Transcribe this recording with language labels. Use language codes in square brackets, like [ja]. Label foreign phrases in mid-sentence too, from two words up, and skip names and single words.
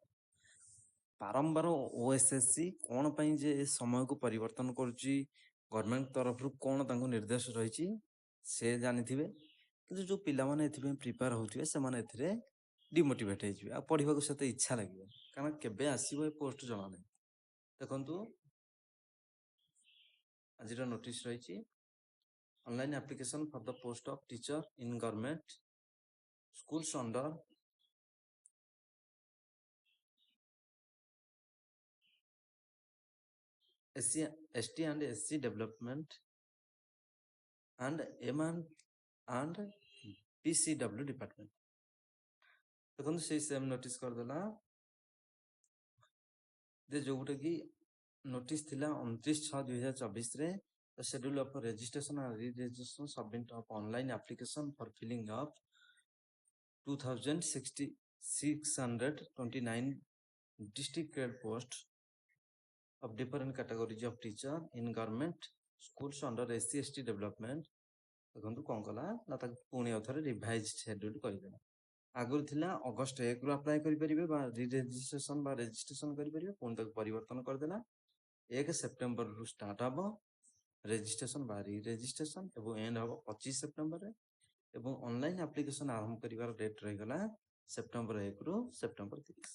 [or] ବାରମ୍ବାର ଓଏସ୍ଏସସି କ'ଣ ପାଇଁ ଯେ ଏ ସମୟକୁ ପରିବର୍ତ୍ତନ କରୁଛି, ଗଭର୍ଣ୍ଣମେଣ୍ଟ ତରଫରୁ କ'ଣ ତାଙ୍କୁ ନିର୍ଦ୍ଦେଶ ରହିଛି ସେ ଜାଣିଥିବେ, କିନ୍ତୁ ଯୋଉ ପିଲାମାନେ ଏଥିପାଇଁ ପ୍ରିପେୟାର ହେଉଥିବେ ସେମାନେ ଏଥିରେ ଡିମୋଟିଭେଟ୍ ହେଇଯିବେ, ଆଉ ପଢ଼ିବାକୁ ସେତେ ଇଚ୍ଛା ଲାଗିବ, କାରଣ କେବେ ଆସିବ ଏ ପୋଷ୍ଟ ଜଣା ନାହିଁ। ଦେଖନ୍ତୁ ଆଜିର ନୋଟିସ୍ ରହିଛି, [en] online application for the post of teacher in government schools under SC/ST and SC development and and PCW department। [or] ଦେଖନ୍ତୁ ସେଇ ସେମ୍ ନୋଟିସ୍ କରିଦେଲା ଯେ ଯୋଉଟା କି ନୋଟିସ୍ ଥିଲା 29/6/2024ରେ [en] schedule of registration and re-registration submit of online application for filling of 2629 district grade post of different categories of teacher in government schools under SC/ST development। [or] ଦେଖନ୍ତୁ କ'ଣ କଲା ନା ତାକୁ ପୁଣି ଆଉଥରେ [en] revise schedule [or] କରିଦେଲା। ଆଗରୁ ଥିଲା ଅଗଷ୍ଟ 1ରୁ ଆପ୍ଲାଏ କରିପାରିବେ ବା ରିରେଜିଷ୍ଟ୍ରେସନ ବା ରେଜିଷ୍ଟ୍ରେସନ କରିପାରିବେ, ପୁଣି ତାକୁ ପରିବର୍ତ୍ତନ କରିଦେଲା 1 ସେପ୍ଟେମ୍ବରରୁ ଷ୍ଟାର୍ଟ ହେବ ରେଜିଷ୍ଟ୍ରେସନ ବା ରିରେଜିଷ୍ଟ୍ରେସନ ଏବଂ ଏଣ୍ଡ ହେବ 25 ସେପ୍ଟେମ୍ବରରେ, ଏବଂ [en] online application [or] ଆରମ୍ଭ କରିବାର ଡେଟ୍ ରହିଗଲା ସେପ୍ଟେମ୍ବର 1ରୁ ସେପ୍ଟେମ୍ବର 30।